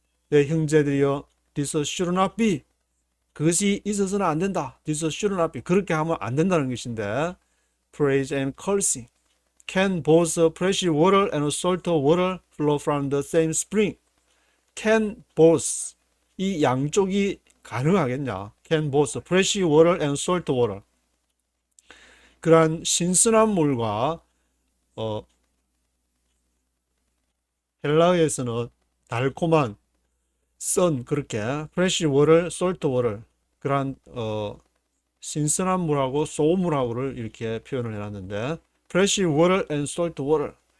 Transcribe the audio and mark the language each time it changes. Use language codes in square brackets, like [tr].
[ko] 내 형제들이여, [en] this should not be. [ko] 그것이 있어서는 안 된다. [en] This should not be. [ko] 그렇게 하면 안 된다는 것인데 [en] praise and cursing. Can both fresh water and salt water flow from the same spring? Can both. [ko] 이 양쪽이 가능하겠냐? [en] Can both fresh water and salt water. [ko] 그러한 신선한 물과 헬라어에서는 달콤한 그렇게 [en] fresh water, salt water [ko] 그러한 신선한 물하고 소물하고를 이렇게 표현을 해놨는데 [en] fresh water and salt water